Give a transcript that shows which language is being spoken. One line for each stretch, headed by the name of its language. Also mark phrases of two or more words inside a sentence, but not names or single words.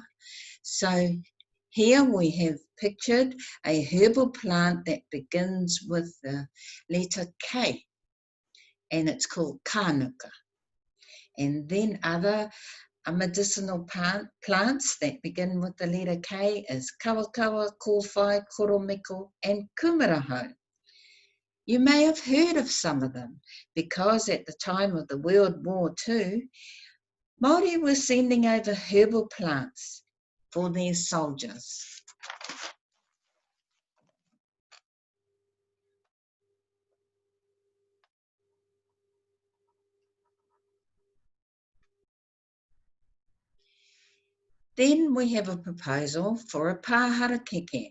English: So here we have pictured a herbal plant that begins with the letter K, and it's called kānuka. And then other medicinal plants that begin with the letter K is kawakawa, kōwhai, koromiko, and kumaraho. You may have heard of some of them because at the time of the World War II, Māori were sending over herbal plants for their soldiers. Then we have a proposal for a pāharakeke.